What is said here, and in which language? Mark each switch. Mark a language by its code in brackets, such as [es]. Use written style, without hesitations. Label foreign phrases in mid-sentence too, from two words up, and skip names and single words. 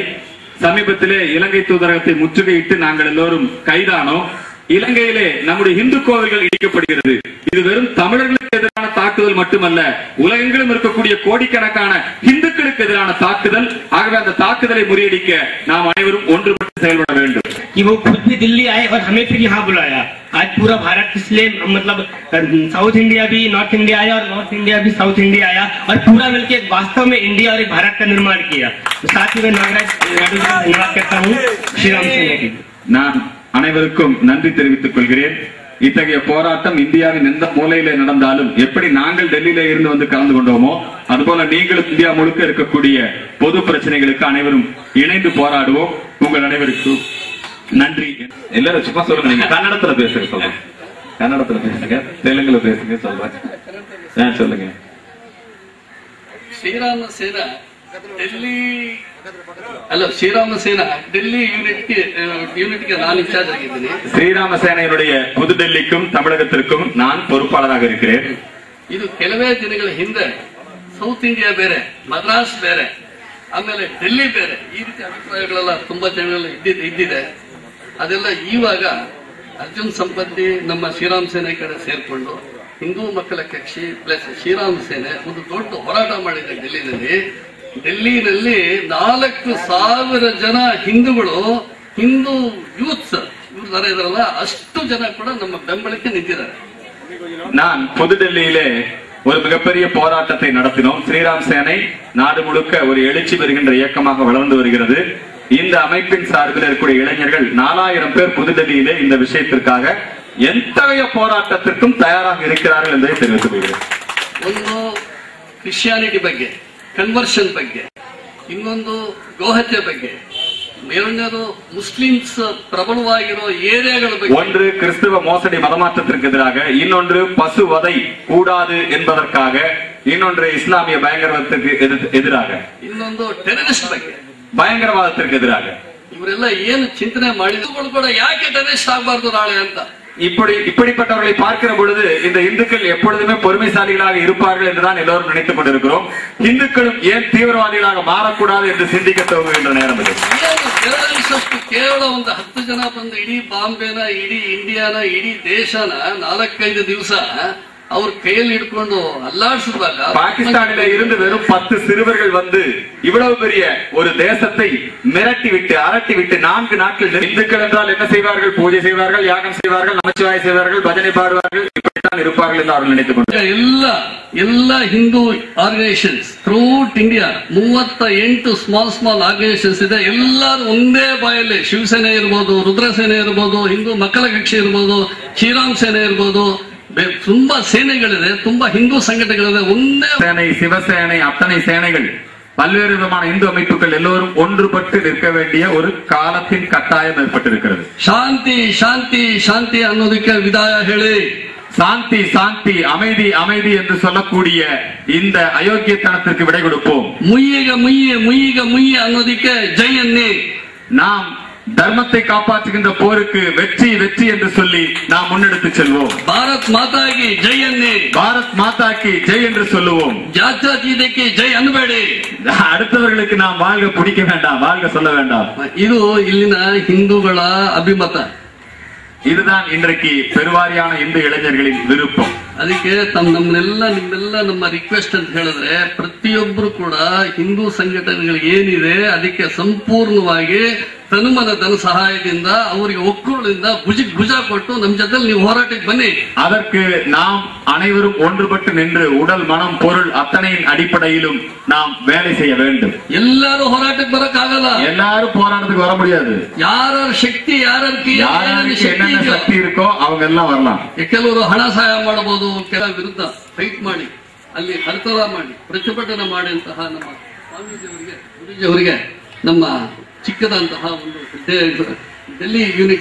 [ta] சமீபத்திலே இலங்கை தூதரகத்தை முற்றுகையிட்டு நாங்கள் எல்லோரும் கைதானோம். இலங்கையிலே நம்முடைய இந்து கோவில்கள் இடிக்கப்படுகிறது. இது வெறும் தமிழர்களுக்கு எதிரான தாக்குதல் மட்டுமல்ல, உலகெங்கிலும் இருக்கக்கூடிய கோடிக்கணக்கான இந்துக்களுக்கு எதிரான தாக்குதல். ஆகவே அந்த தாக்குதலை முறியடிக்க நாம் அனைவரும் ஒன்றுபட்டு செயல்பட வேண்டும். [hi] कि वो खुद भी दिल्ली आए और हमें फिर यहाँ बुलाया। आज पूरा भारत इसलिए मतलब साउथ इंडिया भी नॉर्थ इंडिया आया और नॉर्थ इंडिया भी साउथ इंडिया आया और पूरा मिलकर वास्तव में इंडिया और एक भारत का निर्माण किया। तो साथ ही मैं नागराज यादव का धन्यवाद करता हूँ, श्री राम सेना की। [ta] நான் அனைவருக்கும் நன்றி தெரிவித்துக் கொள்கிறேன். இத்தகைய போராட்டம் இந்தியாவின் எந்த மூலையிலே நடந்தாலும் எப்படி நாங்கள் டெல்லியில இருந்து வந்து கலந்து கொண்டோமோ அதுபோல நீங்களும் இந்தியா முழுக்க இருக்கக்கூடிய பொது பிரச்சனைகளுக்கு அனைவரும் இணைந்து போராடுவோம். உங்கள் அனைவருக்கும் நன்றி. எல்லாரும் சும்மா சொல்லுங்க, நீங்க கன்னடத்துல பேசுங்க, சொல்லுங்க, கன்னடத்துல பேசுங்க, தெலுங்குல பேசுங்க, சொல்றேன், சொல்லுங்க. [kn] ಶ್ರೀರಾಮ ಸೇನಾ ಡೆಲ್ಲಿ ಅಲ್ಲ ಶ್ರೀರಾಮ ಸೇನಾ ಡೆಲ್ಲಿ ಯೂನಿಟ್ಗೆ ನಾನು ಇನ್ಚಾರ್ಜ್ ಆಗಿದ್ದೀನಿ. [ta] ஸ்ரீராம சேனையினுடைய புதுடெல்லிக்கும் தமிழகத்திற்கும் நான் பொறுப்பாளராக இருக்கிறேன். [kn] ಇದು ಕೆಲವೇ ದಿನಗಳ ಹಿಂದೆ ಸೌತ್ ಇಂಡಿಯಾ ಬೇರೆ, ಮದ್ರಾಸ್ ಬೇರೆ, ಆಮೇಲೆ ಡೆಲ್ಲಿ ಬೇರೆ, ಈ ರೀತಿ ಅಭಿಪ್ರಾಯಗಳೆಲ್ಲ ತುಂಬಾ ಜನರಲ್ಲಿ ಇದ್ದಿದೆ. ಅದೆಲ್ಲ ಇವಾಗ ಅರ್ಜುನ್ ಸಂಪತ್ತಿ ನಮ್ಮ ಶ್ರೀರಾಮ ಸೇನೆ ಕಡೆ ಸೇರ್ಕೊಂಡು ಹಿಂದೂ ಮಕ್ಕಳ ಕಕ್ಷಿ ಪ್ಲಸ್ ಶ್ರೀರಾಮ ಸೇನೆ ಒಂದು ದೊಡ್ಡ ಹೋರಾಟ ಮಾಡಿದೆ ಡೆಲ್ಲಿನಲ್ಲಿ 4,000 ಜನ ಹಿಂದೂಗಳು, ಹಿಂದೂ ಯೂತ್ಸ್ ಇವ್ರು ತರ ಇದಾರಲ್ಲ, ಅಷ್ಟು ಜನ ಕೂಡ ನಮ್ಮ ಬೆಂಬಲಕ್ಕೆ ನಿಂತಿದ್ದಾರೆ. [ta] நான் புதுடெல்லியிலே ஒரு மிகப்பெரிய போராட்டத்தை நடத்தினோம். ஸ்ரீராம் சேனை நாடு முழுக்க ஒரு எழுச்சி பெறுகின்ற இயக்கமாக வளர்ந்து வருகிறது. இந்த அமைப்பின் சார்பில் இருக்கக்கூடிய இளைஞர்கள் 4000 பேர் புதுடெல்லியிலே இந்த விஷயத்திற்காக எத்தகைய போராட்டத்திற்கும் தயாராக இருக்கிறார்கள் என்பதை தெரிவித்துக் கொள்கிறேன். [kn] ಒಂದು ಕ್ರಿಶ್ಚಿಯಾನಿಟಿ ಬಗ್ಗೆ, ಕನ್ವರ್ಷನ್ ಬಗ್ಗೆ, ಇನ್ನೊಂದು ಗೋಹತ್ಯೆ ಬಗ್ಗೆ, ಎರಡನೇದು ಮುಸ್ಲಿಮ್ಸ್ ಪ್ರಬಲವಾಗಿರೋ ಏರಿಯಾಗಳ ಬಗ್ಗೆ. [ta] ஒன்று கிறிஸ்துவ மோசடி மதமாற்றத்திற்கு எதிராக, இன்னொன்று பசுவதை கூடாது என்பதற்காக, இன்னொன்று இஸ்லாமிய பயங்கரவாதத்திற்கு எதிராக, [kn] ಇನ್ನೊಂದು ಟೆರರಿಸ್ಟ್ ಬಗ್ಗೆ, [ta] பயங்கரவாதத்திற்கு எதிராக. [kn] ಇವರೆಲ್ಲ ಏನು ಚಿಂತನೆ ಮಾಡಿದ್ರು ಕೂಡ ಯಾಕೆ ಟೆರರಿಸ್ಟ್ ಆಗಬಾರ್ದು ನಾಳೆ ಅಂತ. [ta] இப்படிப்பட்டவர்களை பார்க்கிற பொழுது இந்த இந்துக்கள் எப்பொழுதுமே பொறுமைசாலிகளாக இருப்பார்கள் என்றுதான் எல்லோரும் நினைத்துக் கொண்டிருக்கிறோம். இந்துக்களும் ஏன் தீவிரவாதிகளாக மாறக்கூடாது என்று சிந்திக்க துவங்குகின்ற நேரம் இது. [kn] ಕೇವಲ ಒಂದು 10 ಜನ ಬಂದು ಇಡೀ ಬಾಂಬೆನ, ಇಡೀ ಇಂಡಿಯಾನ, ಇಡೀ ದೇಶನ 4-5 ದಿವಸ [ta] அவர் கையில் [kn] ಹಿಡ್ಕೊಂಡು ಅಲ್ಲಾಡಿಸುವಾಗ [ta] பாகிஸ்தானில இருந்து வெறும் 10 சிறுவர்கள் வந்து இவ்வளவு பெரிய ஒரு தேசத்தை மிரட்டி விட்டு, அரட்டி விட்டு 4 நாட்கள் இந்துக்கள் என்றால் என்ன செய்வார்கள்? பூஜை செய்வார்கள், யாகம் செய்வார்கள், நமச்சிவாய செய்வார்கள், பஜனை பாடுவார்கள், இப்படித்தான் இருப்பார்கள் என்று அவர்கள் நினைத்துக் கொண்டார். [kn] ಎಲ್ಲ ಹಿಂದೂ [en] organisations throughout India 38 small organisations [kn] ಇದೆ. ಎಲ್ಲರೂ ಒಂದೇ ಬಾಯಲ್ಲಿ, ಶಿವಸೇನೆ ಇರ್ಬೋದು, ರುದ್ರಸೇನೆ ಇರ್ಬೋದು, ಹಿಂದೂ ಮಕ್ಕಳ ಕಕ್ಷಿ ಇರ್ಬೋದು, ಶ್ರೀರಾಮ್ ಸೇನೆ ಇರ್ಬೋದು, ತುಂಬಾ ಸೇನೆಗಳಿದೆ, ತುಂಬಾ ಹಿಂದೂ ಸಂಘಟನೆಗಳಿದೆ. ಒಂದೇ [ta] சேனை, சிவசேனை, அத்தனை சேனைகள், பல்வேறு விதமான இந்து அமைப்புகள் எல்லோரும் ஒன்றுபட்டு நிற்க வேண்டிய ஒரு காலத்தின் கட்டாயம் ஏற்பட்டிருக்கிறது. [kn] ಶಾಂತಿ ಶಾಂತಿ ಶಾಂತಿ ಅನ್ನೋದಕ್ಕೆ ವಿದಾಯ ಹೇಳಿ, [ta] சாந்தி சாந்தி, அமைதி அமைதி என்று சொல்லக்கூடிய இந்த அயோக்கியத்தனத்திற்கு விடை கொடுப்போம். [kn] ಮುಯ್ಯಿಗ ಮುಯ್ಯಿ ಮುಯ್ಯಿಗ ಮುಯ್ಯಿ ಅನ್ನೋದಕ್ಕೆ ಜೈ ಅನ್ನಿ. [ta] நாம் தர்மத்தை காப்பாற்றுகின்ற போருக்கு வெற்றி வெற்றி என்று சொல்லி நாம் முன்னெடுத்து செல்வோம். பாரத் மாதாக்கு ஜெய் ಅನ್ನಿ. பாரத் மாதாக்கு ஜெய் என்று சொல்லுவோம். [kn] ಜಾತ್ಯತೀತಕ್ಕೆ ಜೈ ಅನ್ನಬೇಡಿ. [ta] அடுத்தவர்களுக்கு நாம் வாழ்க பிடிக்க வேண்டாம், வாழ்க சொல்ல வேண்டாம். [kn] ಇದು ಇಲ್ಲಿನ ಹಿಂದೂಗಳ ಅಭಿಮತ. [ta] இதுதான் இன்றைக்கு பெருவாரியான இந்து இளைஞர்களின் விருப்பம். [kn] ಅದಕ್ಕೆ ನಿಮ್ಮೆಲ್ಲ ನಮ್ಮ ರಿಕ್ವೆಸ್ಟ್ ಅಂತ ಹೇಳಿದ್ರೆ ಪ್ರತಿ ಪ್ರತಿಯೊಬ್ಬರು ಕೂಡ ಹಿಂದೂ ಸಂಘಟನೆಗಳು ಏನಿದೆ ಅದಕ್ಕೆ ಸಂಪೂರ್ಣವಾಗಿ ತನುಮನ ಧನ ಸಹಾಯದಿಂದ ಅವರಿಗೆ ಒಕ್ಕೂಟದಿಂದ ಭುಜ ಕೊಟ್ಟು ನಮ್ಮ ಜೊತೆ ನೀವು ಹೋರಾಟಕ್ಕೆ ಬನ್ನಿ. [ta] அதற்கு நாம் அனைவரும் ஒன்றுபட்டு நின்று உடல் மனம் பொருள் அத்தனையின் அடிப்படையிலும் நாம் வேலை செய்ய வேண்டும். [kn] ಎಲ್ಲರೂ ಹೋರಾಟಕ್ಕೆ ಬರಕ್ಕಾಗಲ್ಲ, [ta] எல்லாரும் போராட்டத்துக்கு வர முடியாது. [kn] ಯಾರ ಶಕ್ತಿ ಯಾರಿಗೆ [ta] என்னென்ன சக்தி இருக்கோ அவங்க எல்லாம் வரலாம். [kn] ಕೆಲವರು ಹಣ ಸಹಾಯ ಮಾಡಬಹುದು, ಕೆಲವು ವಿರುದ್ಧ ಫೈಟ್ ಮಾಡಿ ಅಲ್ಲಿ ಹರ್ತದ ಮಾಡಿ ಪ್ರತಿಭಟನೆ ಮಾಡಿದಂತಹ ನಮ್ಮ ಸ್ವಾಮೀಜಿಯವರಿಗೆ ಗುರುಜಿಯವರಿಗೆ ನಮ್ಮ ಚಿಕ್ಕದಂತಹ ಒಂದು டெல்லி யூனிட்